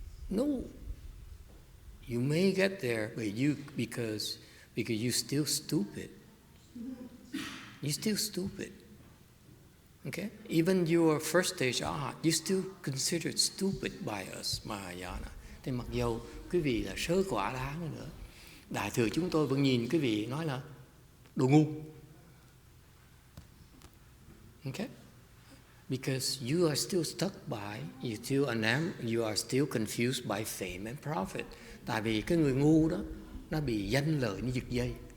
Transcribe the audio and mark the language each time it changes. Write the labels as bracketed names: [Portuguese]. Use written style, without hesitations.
[English] No, you may get there, but because you're still stupid. You're still stupid. Okay, even your first stage arhat, you still considered stupid by us, Mahayana. [Vietnamese] Thì mặc dù quý vị là sơ quả La Hán nữa, Đại thừa chúng tôi vẫn nhìn quý vị nói là đồ ngu. Okay? [English] Because you are still stuck by, you are still confused by fame and profit. [Vietnamese] Tại vì cái người ngu đó, nó bị danh lợi nó giật dây.